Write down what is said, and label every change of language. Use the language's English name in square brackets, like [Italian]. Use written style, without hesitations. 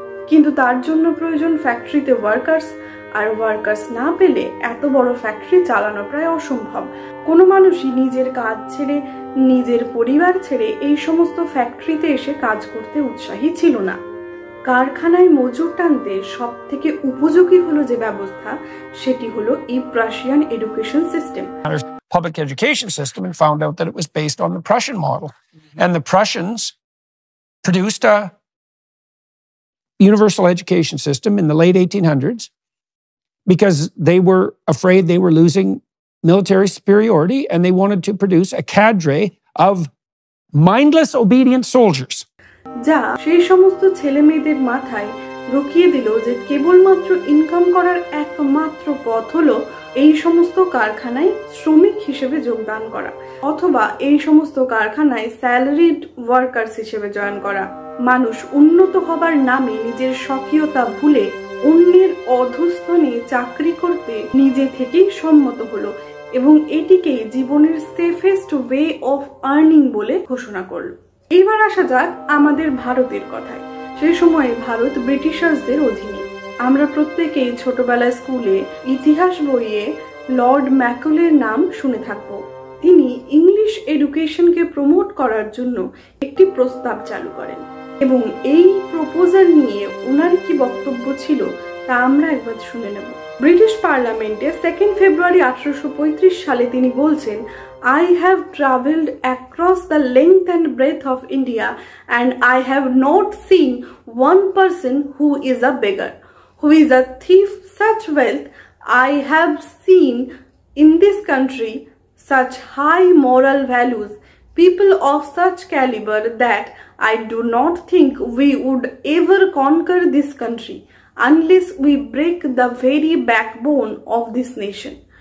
[Bangla] কিন্তু তার জন্য প্রয়োজন ফ্যাক্টরিতে ওয়ার্কার্স, আর ওয়ার্কার্স না পেলে এত বড় ফ্যাক্টরি চালানো প্রায় অসম্ভব। কোনো মানুষই নিজের কাজ ছেড়ে, নিজের পরিবার ছেড়ে এই সমস্ত ফ্যাক্টরিতে এসে কাজ করতে উৎসাহী ছিল না। কারখানায় মজুর টানতে সব থেকে উপযোগী হলো যে ব্যবস্থা, সেটি হলো এই Prussian education system. [English] Public education system and found out that it was based on the Prussian model. And the Prussians produced a universal education system in the late 1800s because they were afraid they were losing military superiority, and they wanted to produce a cadre of mindless, obedient soldiers. [Bangla] যা সেই সমস্ত ছেলে মেয়েদের মাথায় ঢুকিয়ে দিল যে কেবলমাত্র ইনকাম করার একমাত্র পথ হলো এই সমস্ত কারখানায় শ্রমিক হিসেবে যোগদান করা, অথবা এই সমস্ত কারখানায় স্যালারিড ওয়ার্কার্স হিসেবে জয়েন করা। মানুষ উন্নত হবার নামে নিজের স্বকীয়তা ভুলে অন্যের অধস্তনে চাকরি করতে নিজে থেকেই সম্মত হলো এবং এটিকেই জীবনের [English] safest way of earning [Bangla] বলে ঘোষণা করল। এবার আসা যাক আমাদের ভারতের কথায়। সেই সময়ে ভারত ব্রিটিশার্সদের অধীনে। আমরা প্রত্যেকেই ছোটবেলায় স্কুলে ইতিহাস বইয়ে লর্ড ম্যাকলের নাম শুনে থাকবো। তিনি ইংলিশ এডুকেশনকে প্রমোট করার জন্য একটি প্রস্তাব চালু করেন এবং এই প্রপোজাল নিয়ে ওনার কি বক্তব্য ছিল তা আমরা একবার শুনে নেব। ব্রিটিশ পার্লামেন্টে 2 ফেব্রুয়ারি 1835 সালে তিনি বলছেন, [English] I have travelled across the length and breadth of India and I have not seen one person who is a beggar, who is a thief. Such wealth I have seen in this country, such high moral values, people of such caliber that I do not think we would ever conquer this country unless we break the very backbone of this nation,